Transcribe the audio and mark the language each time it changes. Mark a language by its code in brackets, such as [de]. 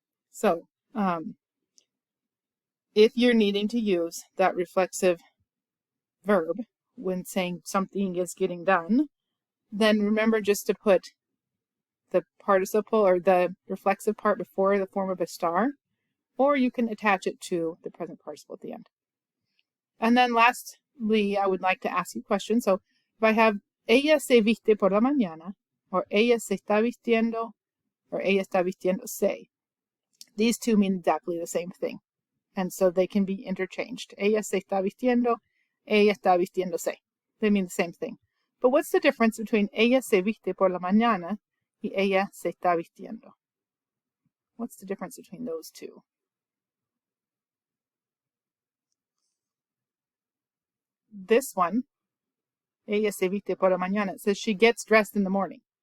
[en] So if you're needing to use that reflexive verb when saying something is getting done, then remember just to put the participle or the reflexive part before the form of a star, or you can attach it to the present participle at the end. And then lastly, I would like to ask you questions. [es] So if I have ella se viste por la mañana, or ella se está vistiendo, or ella está vistiéndose, these two mean exactly the same thing. [en] And so they can be interchanged. [es] Ella se está vistiendo, ella está vistiéndose. [en] They mean the same thing. But what's the difference between ella se viste por la mañana y ella se está vistiendo? What's the difference between those two? This one, ella se viste por la mañana, it says she gets dressed in the morning.